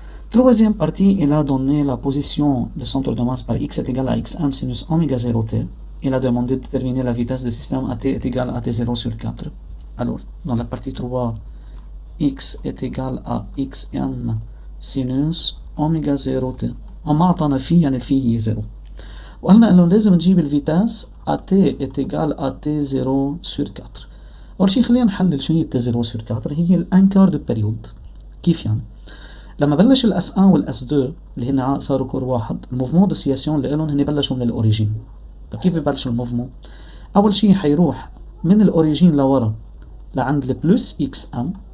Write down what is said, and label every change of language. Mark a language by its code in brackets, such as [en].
[fr] Troisième partie, il a donné la position de centre de masse par x est égal à xm sinus oméga 0t. Il a demandé de déterminer la vitesse du système AT est égale à T0 sur 4. Alors, dans la partie 3, x est égal à xm sinus oméga 0t. [ar] وما أعطانا فيه يعني الفي هي 0. وقلنا إنه لازم نجيب الفيتاس [fr] AT est égal à T0 sur 4. [ar] أول شيء خلينا نحلل شو هي T0 sur 4. هي الأنكار دو بيريود. كيف يعني؟ لما بلش الاس 1 والاس 2 اللي هن صاروا كور واحد، الموفمون دو سياسيون اللي لهم هن بلشوا من الاوريجين. طيب كيف ببلشوا الموفمون؟ اول شيء حيروح من الاوريجين لورا لعند البلس اكس ام.